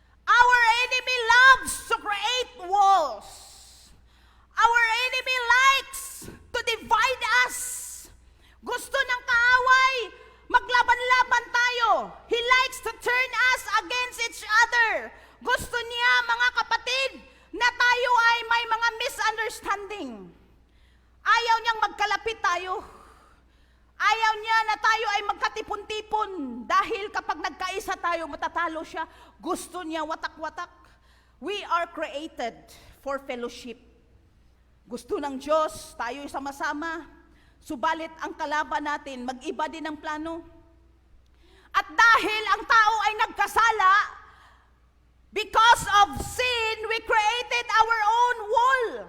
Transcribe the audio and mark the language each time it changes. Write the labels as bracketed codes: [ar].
[en] Our enemy loves to create walls. Our enemy likes to divide us. [tl] Gusto ng kaaway, maglaban-laban tayo. [en] He likes to turn us against each other. [tl] Gusto niya, mga kapatid, na tayo ay may mga misunderstanding. Ayaw niyang magkalapit tayo. Ayaw niya na tayo ay magkatipon-tipon. Dahil kapag nagkaisa tayo, matatalo siya. Gusto niya watak-watak. [en] We are created for fellowship. [tl] Gusto ng Diyos, tayo sama-sama. Subalit ang kalaban natin, mag-iba din ang plano. At dahil ang tao ay nagkasala, [en] because of sin, we created our own wall.